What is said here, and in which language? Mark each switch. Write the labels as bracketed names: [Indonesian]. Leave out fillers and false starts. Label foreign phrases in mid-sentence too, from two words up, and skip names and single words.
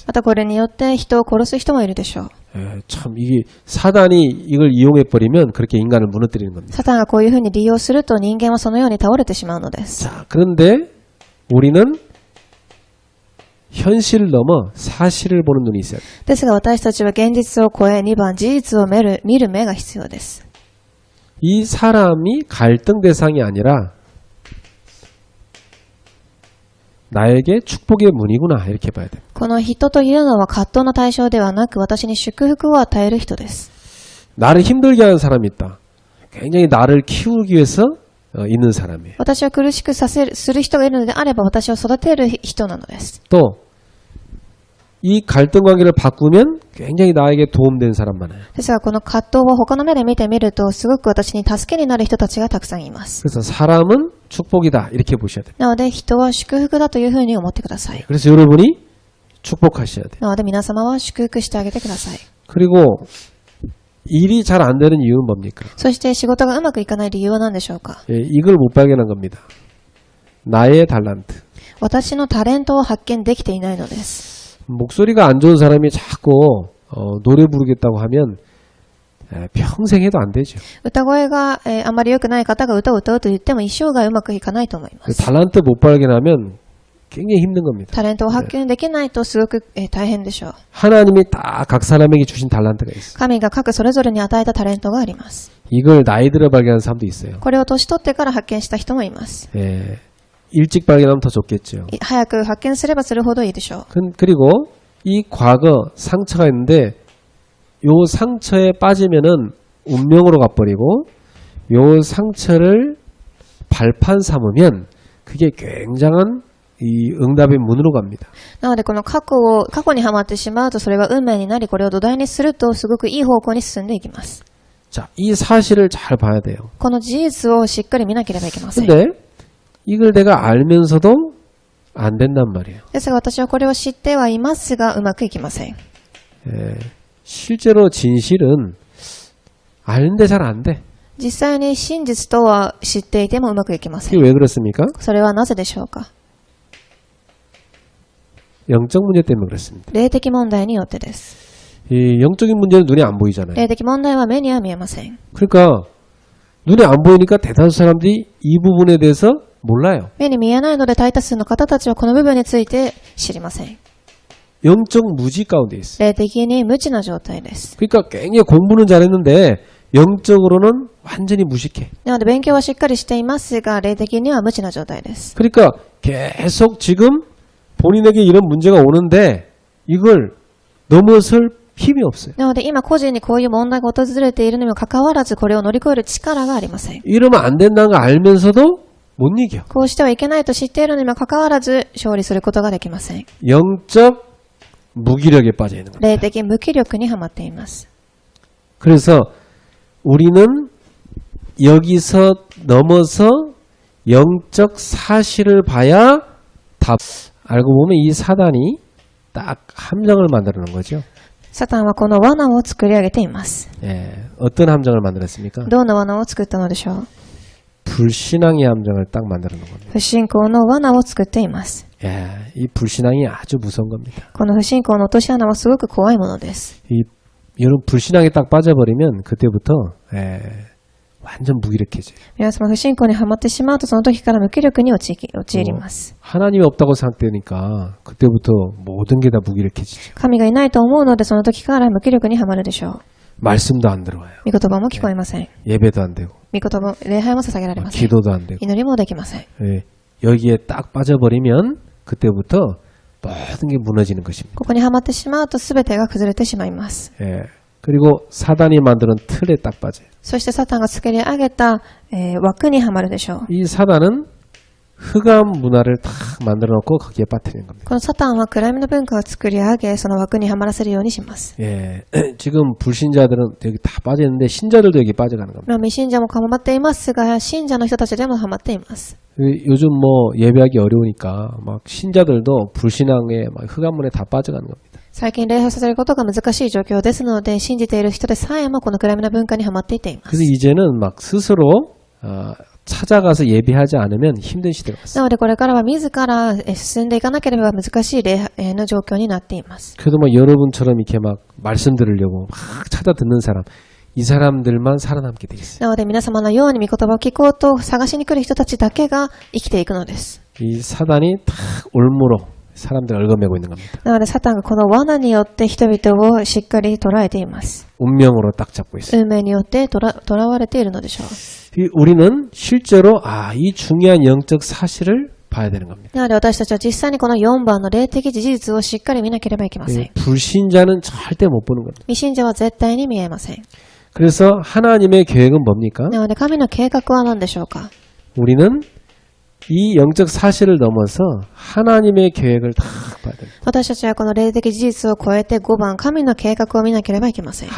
[Japanese] またこれによって人を殺す人もいるでしょう。 [Korean] 참 이게 사단이 이걸 이용해 버리면 그렇게 인간을 무너뜨리는 겁니다. [Japanese] サタンがこういうふうに利用すると人間はそのように倒れてしまうのです。 [Korean] 자, 그런데 우리는 현실을 넘어 사실을 보는 눈이 있어야 돼요. [Japanese] ですが私たちは現実を超え2番事実を見る目が必要です。 [Korean] 이 사람이 갈등 대상이 아니라 나에게 축복의 문이구나 이렇게 봐야 돼요. [Japanese] この人というのは葛藤の対象ではなく私に祝福を与える人です。 [Korean] 나를 힘들게 하는 사람이 있다. 굉장히 나를 키우기 위해서 있는 사람이에요. [Japanese] 私を苦しくする人がいるのであれば私を育てる人なのです。 [Korean] 또 이 갈등 관계를 바꾸면 굉장히 나에게 도움된 사람 많아요. [Japanese] ですが、この葛藤を他の目で見てみると、すごく私に助けになる人たちがたくさんいます。 [Korean] 그래서 사람은 축복이다 이렇게 보셔야 돼요. [Japanese] なので、人は祝福だというふうに思ってください。 [Korean] 그래서 여러분이 축복하셔야 돼요. [Japanese] なので、皆様は祝福してあげてください。 [Korean] 그리고 일이 잘 안 되는 이유는 뭡니까? [Japanese] そして仕事がうまくいかない理由は何でしょうか？ [Korean] 예, 이걸 못 발견한 겁니다. 나의 달란트. [Japanese] 私のタレントを発見できていないのです。 [Korean] 목소리가 안 좋은 사람이 자꾸 노래 부르겠다고 하면 평생 해도 안 되죠. [Japanese] 歌声が、あまり良くない方が歌を歌うと言っても一生涯うまくいかないと思います。 [Korean] 달란트 못 발견하면 굉장히 힘든 겁니다. [Japanese] タレントを発見できないとすごく、大変でしょう。 [Korean] 하나님이 딱 각 사람에게 주신 달란트가 있어요. [Japanese] 神が各それぞれに与えたタレントがあります。 [Korean] 이걸 나이 들어 발견한 사람도 있어요. [Japanese] これを年取ってから発見した人もいます。 [Korean] 예, 일찍 발견하면 더 좋겠죠. [Japanese] 早く発見すればするほどいいでしょう。 [Korean] 그리고 이 과거 상처가 있는데 요 상처에 빠지면은 운명으로 가버리고 요 상처를 발판 삼으면 그게 굉장한 이 응답의 문으로 갑니다. [Japanese] なのでこの過去にはまってしまうとそれが運命になり、これを土台にするとすごくいい方向に進んでいきます。 [Korean] 자, 이 사실을 잘 봐야 돼요. [Japanese] この事実をしっかり見なければいけません。 [Korean] 근데 이걸 내가 알면서도 안 된단 말이에요. [Japanese] ですが私はこれを知ってはいますがうまくいきません。 [Korean] 예, 실제로 진실은 아는데 잘 안 돼. [Japanese] 実際に真実とは知っていてもうまくいきませ [Korean] 이게 [Japanese] ん。 [Korean] 왜 그렇습니까? [Japanese] それはなぜでしょうか？ [Korean] 영적 문제 때문에 그렇습니다. [Japanese] 霊的問題によってです。 [Korean] 이 영적인 문제는 눈에 안 보이잖아요. [Japanese] 霊的問題は目には見えません。 [Korean] 그러니까 눈에 안 보이니까 대다수 사람들이 이 부분에 대해서 몰라요. [Japanese] 目に見えないので大多数の方たちはこの部分について知りません。 [Korean] 영적 무지 가운데 있어요. [Japanese] 霊的に無知な状態です。 [Korean] 그러니까 굉장히 공부는 잘했는데 영적으로는 완전히 무식해. [Japanese] なので勉強はしっかりしていますが、霊的には無知な状態です。 [Korean] 그러니까 계속 지금 본인에게 이런 문제가 오는데 이걸 넘어설 힘이 없어요. [Japanese] なので今個人にこういう問題が訪れているにもかかわらず、これを乗り越える力がありません。 [Korean] 이러면 안 된다는 걸 알면서도 못 이겨. [Japanese] こうしてはいけないと知っているにもかかわらず勝利することができません。 [Korean] 영적 무기력에 빠져 있는 겁니다. [Japanese] 霊的無気力にはまっています。 [Korean] 그래서 우리는 여기서 넘어서 영적 사실을 봐야 답. 알고 보면 이 사단이 딱 함정을 만들어 놓은 거죠. [Japanese] サタンはこの罠を作り上げています。 [Korean] 예, 어떤 함정을 만들었습니까? [Japanese] どんな罠を作ったのでしょう？ [Korean] 불신앙의 함정을 딱 만들어 놓은 겁니다. [Japanese] 不信仰の罠を作っています。 [Korean] 예, 이 불신앙이 아주 무서운 겁니다. [Japanese] この不信仰の落とし穴はすごく怖いものです。 [Korean] 여러분 불신앙에 딱 빠져버리면 그때부터 완전 무기력해져요. [Japanese] 皆様不信仰にはまってしまうとその時から無気力に陥ります。 [Korean] 하나님이 없다고 생각되니까 그때부터 모든 게 다 무기력해지죠. [Japanese] 神がいないと思うのでその時から無気力にはまるでしょう。 [Korean] 말씀도 안 들어와요. [Japanese] 御言葉も聞こえません。 [Korean] 예배도 안 되고 [Japanese] 御言葉、礼拝も捧げられません。 [Korean] 기도도 안 되고 [Japanese] 祈りもできません。 [Korean] 예, 여기에 딱 빠져버리면 그때부터 모든 게 무너지는 것입니다. [Japanese] ここにはまってしまうと全てが崩れてしまいます。 [Korean] 예, 그리고 사단이 만드는 틀에 딱 빠져요. [Japanese] そしてサタンが作り上げた、枠にはまるでしょう。 [Korean] 이 사단은 흑암 문화를 딱 만들어 놓고 거기에 빠뜨리는 겁니다. [Japanese] このサタンは暗闇の文化を作り上げ、その枠にはまらせるようにします。 [Korean] 예, 지금 불신자들은 여기 다 빠져있는데 신자들도 여기 빠져가는 겁니다. [Japanese] 未信者もはまっていますが、信者の人たちでもはまっています。 [Korean] 요즘 뭐 예배하기 어려우니까 막 신자들도 불신앙에 막 흑암문에 다 빠져가는 겁니다. [Japanese] 最近礼拝させることが難しい状況ですので、信じている人でさえもこの暗闇の文化にはまっていています。 [Korean] 그래서 이제는 막 스스로 찾아가서 예배하지 않으면 힘든 시대가 [Japanese] な [Korean] 왔어요. [Japanese] のでこれからは自ら進んでいかなければ難しい礼拝の状況になっています。 [Korean] 그래도 막 여러분처럼 이렇게 막 말씀 들으려고 막 찾아 듣는 사람, 이 사람들만 살아남게 돼 있어요. [Japanese] なので皆様のように御言葉を聞こうと探しに来る人たちだけが生きていくのです。 [Korean] 이 사단이 탁 올무로 사람들을 얽어매고 있는 겁니다. [Japanese] なのでサタンがこの罠によって人々をしっかり捉えています。 [Korean] 운명으로 딱 잡고 있어요. [Japanese] 運命によって囚われているのでしょう。 [Korean] 우리는 실제로 이 중요한 영적 사실을 봐야 되는 겁니다. [Japanese] なので私たちは実際にこの4番の霊的事実をしっかり見なければいけません。 [Korean] 불신자는 절대 못 보는 겁니다. [Japanese] 未信者は絶対に見えません。 [Korean] 그래서 하나님의 계획은 뭡니까? [Japanese] なので神の計画は何でしょうか？ [Korean] 우리는 이 영적 사실을 넘어서 하나님의 계획을 다 봐야 됩니다. [Japanese] 私たちはこの霊的事実を超えて5番、神の計画を見なければいけません。